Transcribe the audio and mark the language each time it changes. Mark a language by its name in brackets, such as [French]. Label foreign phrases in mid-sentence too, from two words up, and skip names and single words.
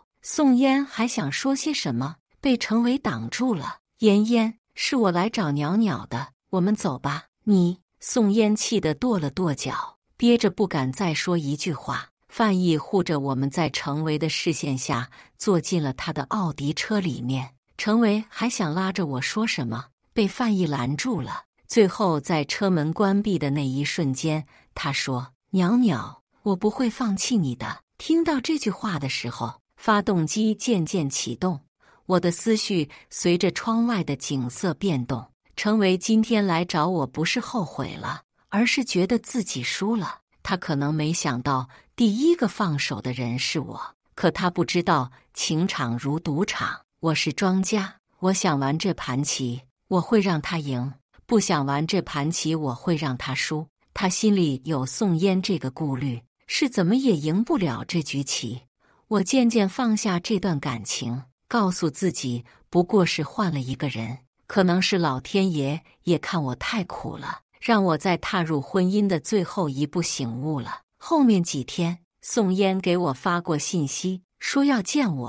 [Chinese] 宋嫣還想說些什麼，被程維擋住了。嫣，是我來找裊裊的，我們走吧。你，宋嫣气得跺了跺腳，憋着不敢再說一句話。范毅護着我們在程維的視線下坐進了他的奧迪車裡面。程維還想拉着我說什麼，被範毅攔住了。最後在車門關閉的那一瞬間，他說：裊裊，我不會放棄你的。聽到這句話的時候，發動機漸漸啟動，我的思緒隨着窗外的景色變動。程維今天來找我，不是後悔了，而是覺得自己輸了。他可能沒想到第一個放手的人是我，可他不知道情場如賭場，我是莊家。我想玩這盤棋，我會讓他贏；不想玩這盤棋，我會讓他輸。他心裡有宋嫣這個顧慮，是怎麼也贏不了這局棋。我漸漸放下這段感情，告訴自己不過是換了一個人。可能是老天爺也看我太苦了，讓我在踏入婚姻的最後一步醒悟了。後面幾天，宋嫣給我發過信息，說要見我。